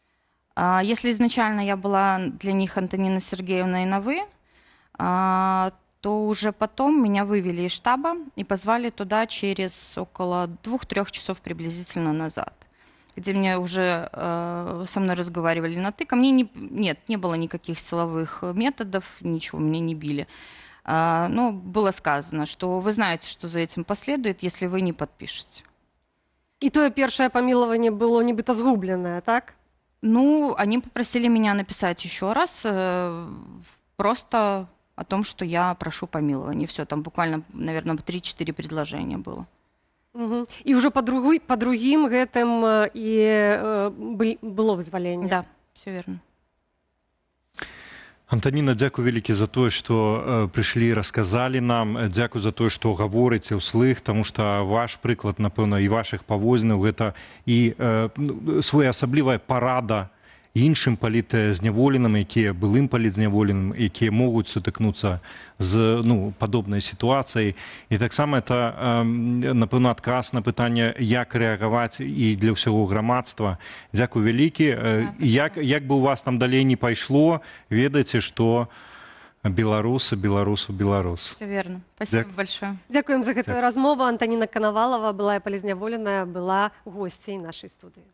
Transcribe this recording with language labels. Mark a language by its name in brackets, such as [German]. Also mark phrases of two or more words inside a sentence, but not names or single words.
[Russian] Если изначально я была для них Антонина Сергеевна и на «вы», то уже потом меня вывели из штаба и позвали туда через около 2-3 часов приблизительно назад, где мне уже со мной разговаривали на «ты». Ко мне не было никаких силовых методов, ничего, меня не били. Но было сказано, что вы знаете, что за этим последует, если вы не подпишете. [Belarusian] І тое першае памілаванне было нібыта згубленае, так? [Russian] Ну, они попросили меня написать еще раз, просто о том, что я прошу помилования. Все, там буквально, наверное, 3-4 предложения было. Угу. [Belarusian] І ўжо па другім гэтым было вызваленне. [Russian] Да, все верно. [Belarusian] Антаніна, дзякуй вялікі за тое, што прыйшлі, расказалі нам. Дзякуй за тое, што гаворыце ўслых, таму што ваш прыклад, напэўна, і вашых паводзінаў гэта і своеасаблівая парада іншым палітзняволеным, якія былым палітзняволеным, якія могуць сутыкнуцца з падобнай сітуацыяй. І таксама это, напэўна, адказ на пытанне, як рэагаваць і для ўсяго грамадства. Дзякуй вялікі. Як бы у вас там далей не пайшло, ведаеце, што беларусы. [Russian] Все верно. Спасибо большое. [Belarusian] Дзякуем за гэтую размову. Антаніна Канавалава, былая палітзняволеная, была госцей нашай студыі.